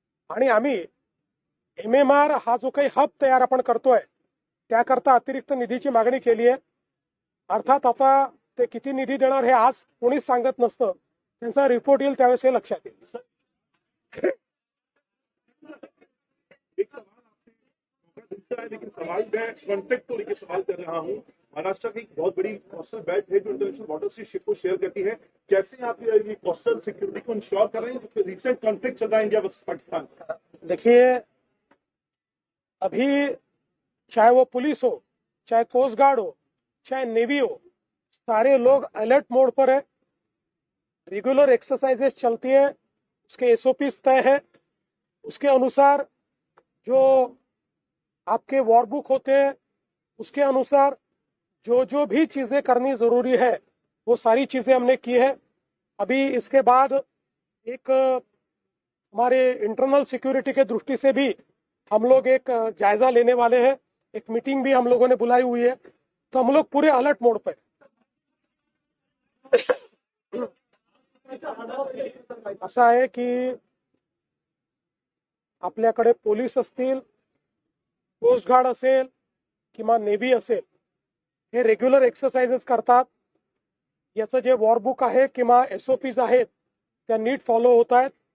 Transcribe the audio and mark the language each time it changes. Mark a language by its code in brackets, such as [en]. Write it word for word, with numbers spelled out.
[mr] आणि आम्ही M M R हा जो काही हब तयार आपण करतोय त्याकरता अतिरिक्त निधीची मागणी केली आहे. अर्थात आता ते किती निधी देणार हे आज कोणीच सांगत नसतं, त्यांचा रिपोर्ट येईल त्यावेळेस हे लक्षात येईल. [hi] एक सवाल आपसे मौका दूसरा है, लेकिन सवाल मैं कॉन्ट्रैक्ट को लेकर सवाल कर रहा हूँ। महाराष्ट्र की एक बहुत बड़ी कोस्टल बेल्ट है जो इंटरनेशनल वाटर से शिप को शेयर करती है। कैसे आप ये ये कोस्टल सिक्योरिटी को इंश्योर कर रहे हैं? तो रिसेंट कॉन्ट्रैक्ट चल रहा है इंडिया वर्सेस पाकिस्तान का। देखिए, अभी चाहे वो पुलिस हो, चाहे कोस्ट गार्ड हो, चाहे नेवी हो, सारे लोग अलर्ट मोड पर है. रेगुलर एक्सरसाइजेस चलती है, उसके एसओपीस तय है, उसके अनुसार जो आपके वॉर बुक होते हैं उसके अनुसार जो जो भी चीज़ें करनी ज़रूरी है वो सारी चीज़ें हमने की है. अभी इसके बाद एक अ, हमारे इंटरनल सिक्योरिटी के दृष्टि से भी हम लोग एक अ, जायज़ा लेने वाले हैं. एक मीटिंग भी हम लोगों ने बुलाई हुई है, तो हम लोग पूरे अलर्ट मोड पर हैं. [mr] असं आहे की आपल्याकडे पोलीस असतील, कोस्ट गार्ड असेल किंवा नेव्ही असेल, हे रेग्युलर एक्सरसाइजेस करतात. याचं जे वॉरबुक आहे किंवा एसओपीज आहेत त्या नीट फॉलो होत आहेत.